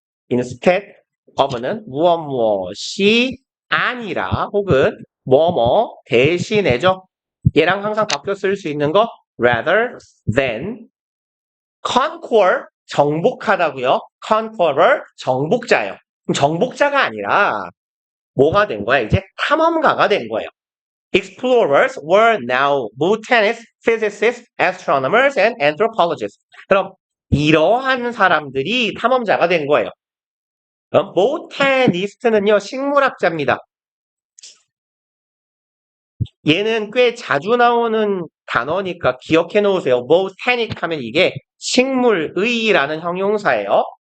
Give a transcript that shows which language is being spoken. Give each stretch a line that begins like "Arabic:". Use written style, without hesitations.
Korean: Instead of는 무엇이 아니라 혹은 뭐뭐 대신해죠. 얘랑 항상 바뀌어 쓸 수 있는 거
English: rather than conquer
Korean: 정복하다고요. conqueror 정복자예요. 그럼 정복자가 아니라 뭐가 된 거야? 이제 탐험가가 된 거예요.
English: Explorers were now botanists, physicists, astronomers, and anthropologists.
Korean: 그럼 이러한 사람들이 탐험자가 된 거예요. botanist는요, 식물학자입니다. 얘는 꽤 자주 나오는 단어니까 기억해 놓으세요. botanic 하면 이게 식물의라는 형용사예요.